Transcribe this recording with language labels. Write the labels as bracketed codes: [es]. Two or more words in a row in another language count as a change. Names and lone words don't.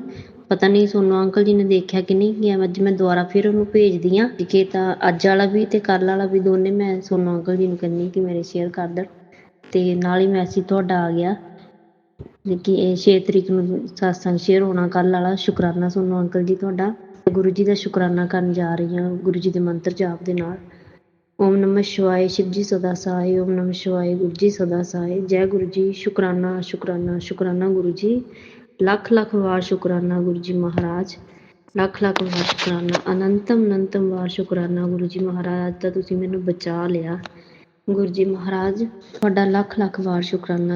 [pa] ਪਤਾ ਨਹੀਂ ਸੋਨੂ ਅੰਕਲ ਜੀ ਨੇ ਦੇਖਿਆ ਕਿ ਨਹੀਂ ਕਿ ਅੱਜ ਮੈਂ ਦੁਬਾਰਾ ਫਿਰ ਉਹਨੂੰ ਭੇਜਦੀ ਹਾਂ ਕਿ ਤਾਂ ਅੱਜ ਵਾਲਾ ਵੀ ਤੇ ਕੱਲ ਵਾਲਾ ਵੀ ਦੋਨੇ ਮੈਂ ਸੋਨੂ ਅੰਕਲ ਜੀ ਨੂੰ ਕਹਿੰਦੀ ਕਿ ਮੇਰੇ ਸ਼ੇਅਰ ਕਰ ਦੇਣ। ਤੇ ਨਾਲ ਹੀ ਮੈਸੇਜ ਤੁਹਾਡਾ ਆ ਗਿਆ ਕਿ ਇਹ 6 ਤਰੀਕ ਨੂੰ ਸਤਸੰਗ ਸ਼ੇਅਰ ਹੋਣਾ ਕੱਲ ਵਾਲਾ। ਸ਼ੁਕਰਾਨਾ ਸੋਨੂ ਅੰਕਲ ਜੀ ਤੁਹਾਡਾ। ਗੁਰੂ ਜੀ ਦਾ ਸ਼ੁਕਰਾਨਾ ਕਰਨ ਜਾ ਰਹੀ ਹਾਂ ਗੁਰੂ ਜੀ ਦੇ ਮੰਤਰ ਜਾਪ ਦੇ ਨਾਲ। [hi] ओम नमः शिवाय शिव जी सदा सहाय, ओम नमः शिवाय गुरु जी सदा सहाय। जय गुरु जी। [pa] ਸ਼ੁਕਰਾਨਾ ਗੁਰੂ ਜੀ, ਲੱਖ ਵਾਰ ਸ਼ੁਕਰਾਨਾ ਗੁਰੂ ਜੀ ਮਹਾਰਾਜ। ਲੱਖ ਲੱਖ ਵਾਰ ਸ਼ੁਕਰਾਨਾ, ਅਨੰਤਮ ਅਨੰਤਮ ਵਾਰ ਸ਼ੁਕਰਾਨਾ ਗੁਰੂ ਜੀ ਮਹਾਰਾਜ, ਅੱਜ ਤਾਂ ਤੁਸੀਂ ਮੈਨੂੰ ਬਚਾ ਲਿਆ। ਗੁਰੂ ਜੀ ਮਹਾਰਾਜ ਤੁਹਾਡਾ ਲੱਖ ਲੱਖ ਵਾਰ ਸ਼ੁਕਰਾਨਾ।